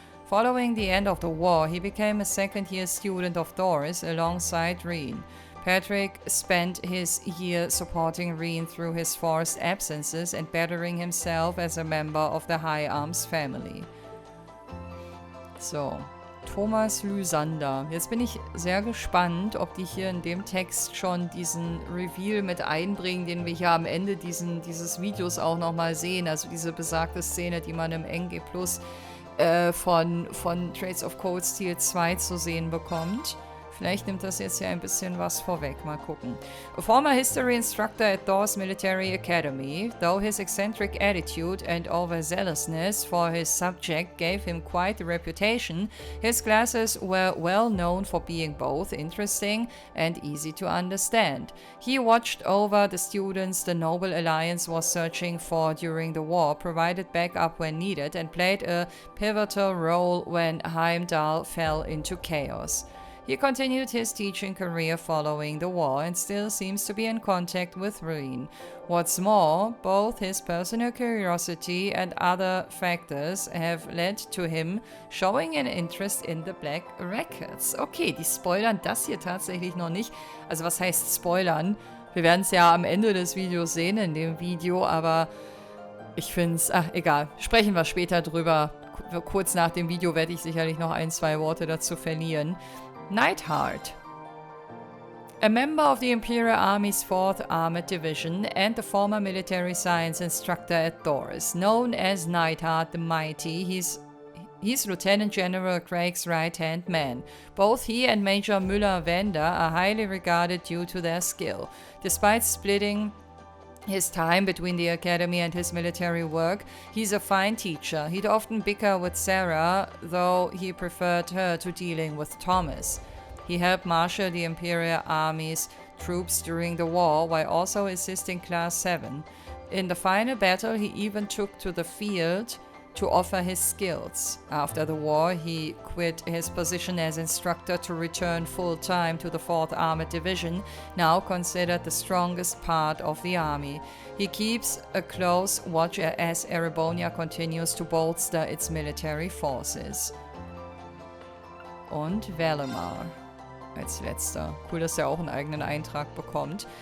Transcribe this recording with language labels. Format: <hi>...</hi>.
<en>Following the end of the war, he became a second-year student of Thors alongside Rean. Patrick spent his year supporting Rean through his forced absences and bettering himself as a member of the High Arms family.</en> <de>So, Thomas Lysander. Jetzt bin ich sehr gespannt, ob die hier in dem Text schon diesen Reveal mit einbringen, den wir hier am Ende dieses Videos auch nochmal sehen. Also diese besagte Szene, die man im NG Plus von Trades of Cold Steel 2 zu sehen bekommt. Vielleicht nimmt das jetzt hier ein bisschen was vorweg. Mal gucken.</de> <en>A former history instructor at Thors Military Academy, though his eccentric attitude and overzealousness for his subject gave him quite a reputation, his classes were well known for being both interesting and easy to understand. He watched over the students the Noble Alliance was searching for during the war, provided backup when needed, and played a pivotal role when Heimdall fell into chaos. He continued his teaching career following the war and still seems to be in contact with Rean. What's more, both his personal curiosity and other factors have led to him showing an interest in the Black Records.</en> <de>Okay, die spoilern das hier tatsächlich noch nicht. Also was heißt spoilern? Wir werden es ja am Ende des Videos sehen in dem Video, aber ich finde es, egal, sprechen wir später drüber. Kurz nach dem Video werde ich sicherlich noch 1-2 Worte dazu verlieren. Neidhart.</de> <en>A member of the Imperial Army's 4th Armored Division and the former military science instructor at Thors, known as Neidhart the Mighty, he's Lieutenant General Craig's right-hand man. Both he and Major Müller-Wender are highly regarded due to their skill. Despite splitting his time between the academy and his military work, he's a fine teacher. He'd often bicker with Sara, though he preferred her to dealing with Thomas. He helped marshal the Imperial Army's troops during the war, while also assisting Class 7. In the final battle, he even took to the field to offer his skills. After the war, he quit his position as instructor to return full-time to the 4th Armored Division, now considered the strongest part of the army. He keeps a close watch as Erebonia continues to bolster its military forces.</en> <de>Und Valimar als letzter. Cool, dass er auch einen eigenen Eintrag bekommt.</de>